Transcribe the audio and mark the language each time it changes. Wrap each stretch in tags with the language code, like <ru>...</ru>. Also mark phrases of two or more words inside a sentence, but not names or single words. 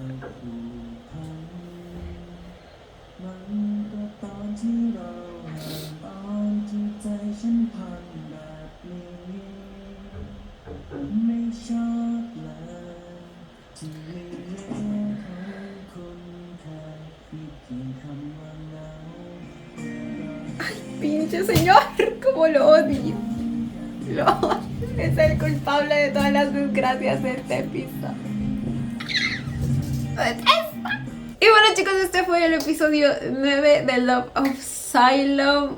<th>มันก็ตอนที่เราตอนที่ใจฉันพันแบบนี้ไม่ชอบเลยที่ไม่เลือกของคุณแค่มีเพียงคำว่าเหงา</th> <es>Pinche señor, cómo lo odio. Lo odio. Es el culpable de todas las desgracias de este episodio. Lo detesto. Y bueno, chicos, este fue el episodio 9 de Love of Asylum.</es>